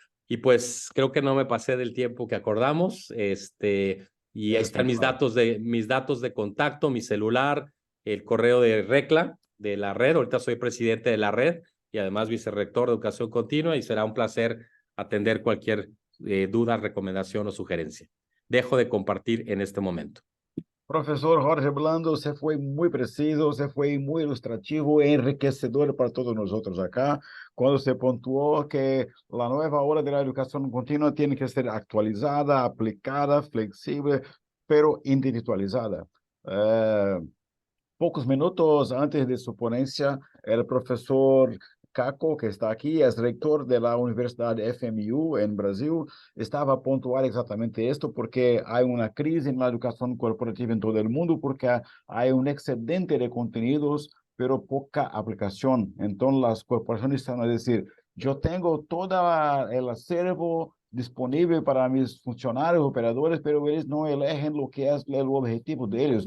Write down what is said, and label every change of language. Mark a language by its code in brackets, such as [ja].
[es] Y pues creo que no me pasé del tiempo que acordamos, y ahí están mis datos de contacto, mi celular, el correo de RECLA, de la red. Ahorita soy presidente de la red y además vicerrector de educación continua y será un placer atender cualquier duda, recomendación o sugerencia. Dejo de compartir en este momento. [pt] Profesor Jorge Blando, você foi muito preciso, você foi muito ilustrativo e enriquecedor para todos nós outros acá, quando você pontuou que a nova hora da educação contínua tem que ser atualizada, aplicada, flexível, [es] pero individualizada. [pt] Poucos minutos antes de sua ponência, o professor [es] Caco, que está aquí, es rector de la Universidad FMU en Brasil, [pt] estaba a pontuar exatamente [es] esto, porque hay una crisis en la educación corporativa en todo el mundo, porque hay un excedente de contenidos, pero poca aplicación. Entonces las corporaciones están a decir, yo tengo todo el acervo disponible para mis funcionarios, operadores, pero ellos no eligen lo que es el objetivo de ellos.